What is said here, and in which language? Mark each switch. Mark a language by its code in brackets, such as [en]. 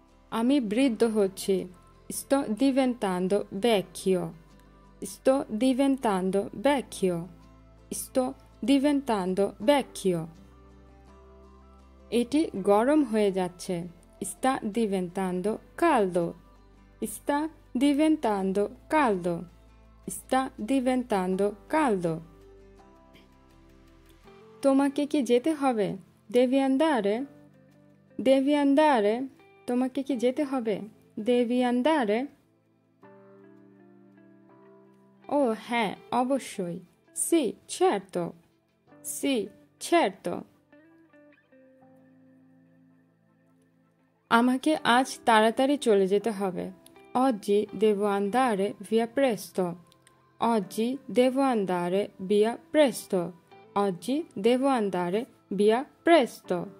[bn] আমি বৃদ্ধ হচ্ছি, [it] sto diventando vecchio, sto diventando vecchio, sto diventando vecchio. [bn] এটি গরম হয়ে যাচ্ছে, [it] sta diventando caldo, sta diventando caldo, sta diventando caldo. [bn] তোমাকে কি যেতে হবে, [it] devi andare, devi andare, তোমাকে কি যেতে হবে, devi andare. [bn] ও হ্যাঁ, অবশ্যই, [it] sì certo, sì certo. [bn] আমাকে আজ তাড়াতাড়ি চলে যেতে হবে, [it] oggi devo andare via presto, oggi devo andare via presto, oggi devo andare via presto.